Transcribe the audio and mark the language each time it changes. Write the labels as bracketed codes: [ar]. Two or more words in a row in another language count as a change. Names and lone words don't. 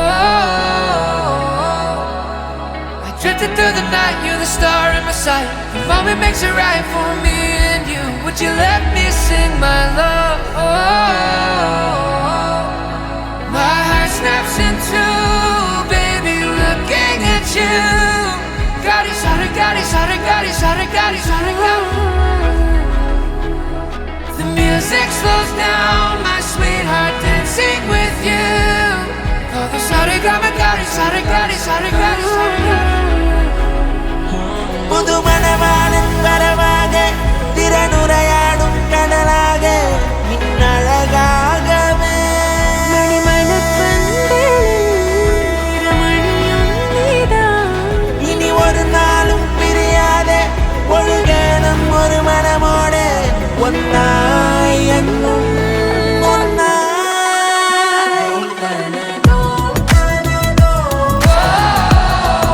[en] I drifted through the night, you're the star in my sight. The moment makes it right for me and you. Would you let me sing my love? My heart snaps in two, baby, looking at you. Gadi sare, gadi sare, gadi sare, gadi sare, gadi. The music slows down, my sweetheart, dancing with you. Oh, the sare, gadi, gadi sare, gadi sare, gadi sare, gadi. [ta] புது மணவாளன் வரவாக திறனுரையாடும் கடலாக மின்னழகாகவே இனி ஒரு நாளும் பிரியாதே ஒழுகணும் ஒரு மனமோடு ஒன்னாய் என்னும் ஒன்னாய்